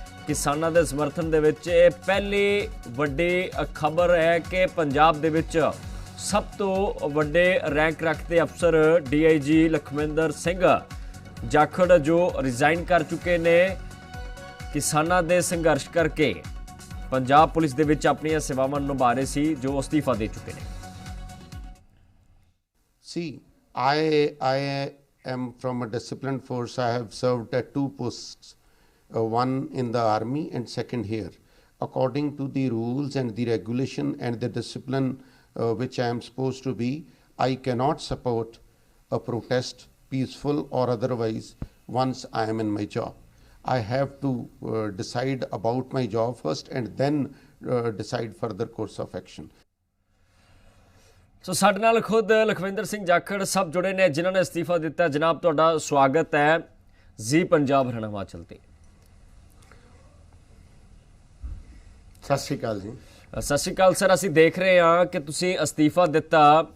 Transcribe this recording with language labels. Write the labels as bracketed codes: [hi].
[pa] ਕਿਸਾਨਾਂ ਦੇ ਸਮਰਥਨ ਦੇ ਵਿੱਚ ਇਹ ਪਹਿਲੀ ਵੱਡੀ ਖਬਰ ਹੈ ਕਿ ਪੰਜਾਬ ਦੇ ਵਿੱਚ ਸਭ ਤੋਂ ਵੱਡੇ ਰੈਂਕ ਰੱਖਦੇ ਅਫਸਰ ਡੀਆਈਜੀ ਲਖਵਿੰਦਰ ਸਿੰਘ ਜਾਖੜ ਜੋ ਰਿਜ਼ਾਈਨ ਕਰ ਚੁੱਕੇ ਨੇ। ਕਿਸਾਨਾਂ ਦੇ ਸੰਘਰਸ਼ ਕਰਕੇ ਪੰਜਾਬ ਪੁਲਿਸ ਦੇ ਵਿੱਚ ਆਪਣੀਆਂ ਸੇਵਾਵਾਂ ਨਿਭਾ ਰਹੇ ਸੀ ਜੋ ਅਸਤੀਫਾ ਦੇ ਚੁੱਕੇ ਨੇ। [en] See, I am from a disciplined force. I have served at two posts, one in the army and second here. According to the rules and the regulation and the discipline which I am supposed to be, I cannot support a protest, peaceful or otherwise, once I am in my job. I have to decide about my job first and then decide further course of action. [pa] ਸੋ ਸਾਡੇ ਨਾਲ ਖੁਦ ਲਖਵਿੰਦਰ ਸਿੰਘ ਜਾਖੜ ਸਭ ਜੁੜੇ ਨੇ ਜਿਨ੍ਹਾਂ ਨੇ ਅਸਤੀਫਾ ਦਿੱਤਾ। ਜਨਾਬ ਤੁਹਾਡਾ ਸਵਾਗਤ ਹੈ ਜੀ ਪੰਜਾਬ ਹਰਿਆਣਾ ਹਿਮਾਚਲ ਤੇ। ਸਤਿ ਸ਼੍ਰੀ ਅਕਾਲ ਜੀ। ਸਤਿ ਸ਼੍ਰੀ ਅਕਾਲ ਸਰ। ਅਸੀਂ ਦੇਖ ਰਹੇ ਹਾਂ ਕਿ ਤੁਸੀਂ ਅਸਤੀਫਾ ਦਿੱਤਾ।